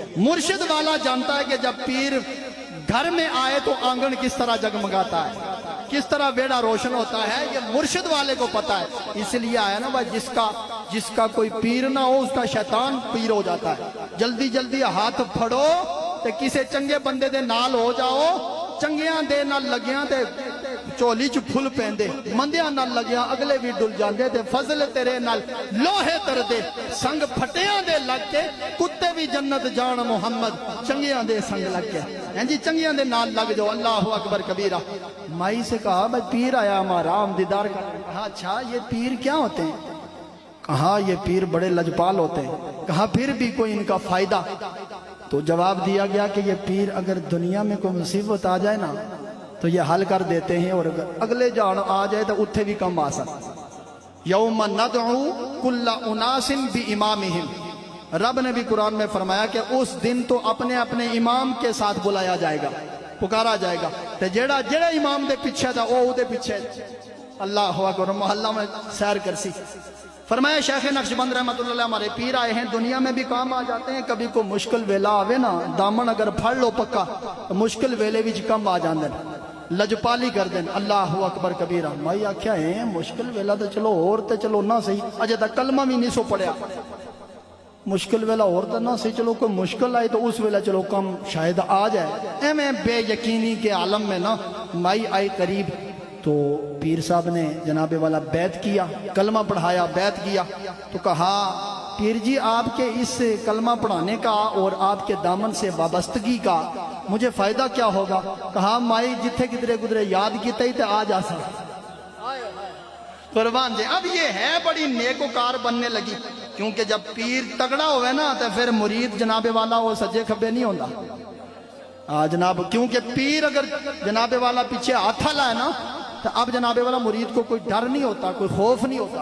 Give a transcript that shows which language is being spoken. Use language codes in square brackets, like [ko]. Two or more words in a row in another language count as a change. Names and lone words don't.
[ur] مرشد والا جانتا ہے کہ جب پیر گھر میں آئے تو آنگن کس طرح جگمگاتا ہے، کس طرح بیڑا روشن ہوتا ہے، یہ مرشد والے کو پتہ ہے۔ اس لیے آیا نا بھائی، جس کا کوئی پیر نہ ہو اس کا شیطان پیر ہو جاتا ہے۔ [pa] جلدی جلدی ہاتھ پھڑو تے کسے چنگے بندے دے نال ہو جاؤ، چنگیاں دے نال لگیاں تے چولی چ پھل پیندے، مندیاں نال لگیاں اگلے بھی ڈل جاندے تے فضل تیرے نال لوہے تر دے، سنگ پھٹیاں دے لگ کے کتے بھی جنت جان محمد، چنگیاں دے سنگ لگ کے ہیں جی، چنگیاں دے نال لگ جاؤ۔ [ar] اللہ اکبر کبیرہ۔ [ur] مائی سے کہا بھائی پیر آیا ہمارا، ہم دیدار کر۔ کہا اچھا یہ پیر کیا ہوتے ہیں؟ کہا یہ پیر بڑے لجپال ہوتے ہیں۔ کہا پھر بھی کوئی ان کا فائدہ؟ تو جواب دیا گیا کہ یہ پیر اگر دنیا میں کوئی مصیبت آ جائے نا تو یہ حل کر دیتے ہیں، اور اگر اگلے جان آ جائے تو [pa] اتھے بھی کم آ سکتا۔ [ar] یوم ندعو کل اناس بامامہم، [ur] رب نے بھی قرآن میں فرمایا کہ اس دن تو اپنے اپنے امام کے ساتھ بلایا جائے گا، پکارا جائے گا، [pa] تے جیڑا امام دے پیچھے تھا وہ دے پیچھے۔ [ar] اللہ اکبر۔ [ur] محلہ میں سیر کرسی، فرمایا شیخ نقشبند رحمت اللہ علیہ ہمارے پیر آئے ہیں، دنیا میں بھی کام آ جاتے ہیں، [pa] کبھی کوئی مشکل ویلا آوے نا، [ur] دامن اگر پھڑ لو پکا تو [pa] مشکل ویلے بھی کم آ جاندے، [ur] لجپالی کر دیں۔ [ar] اللہ اکبر کبیرہ۔ [pa] مائی آکھیا ہے مشکل ویلا تو چلو اور تے چلو نہ صحیح، اجے تک کلمہ بھی نہیں سو پڑھیا، مشکل ویلا اور تو نہ صحیح، چلو کوئی مشکل آئی تو اس ویلا چلو کم شاید آ جائے۔ [ur] ایویں بے یقینی کے عالم میں نا مائی آئی قریب، تو پیر صاحب نے جناب والا بیعت کیا، کلمہ پڑھایا، بیعت کیا، تو کہا پیر جی آپ کے اس کلمہ پڑھانے کا اور آپ کے دامن سے وابستگی کا مجھے فائدہ کیا ہوگا؟ [pa] کہا مائی جتھے کدرے گدرے یاد کیتے ہی تے آ جا سا قربان دے۔ [ur] اب یہ ہے بڑی نیکوکار بننے لگی، کیونکہ جب پیر تگڑا ہوئے نا تو پھر مرید جناب والا وہ [pa] سجے کھبے نہیں ہوندہ [ur] جناب، کیونکہ پیر اگر جناب والا پیچھے ہاتھا لائے نا تو اب جناب والا مرید کو کوئی ڈر نہیں ہوتا، کوئی خوف نہیں ہوتا۔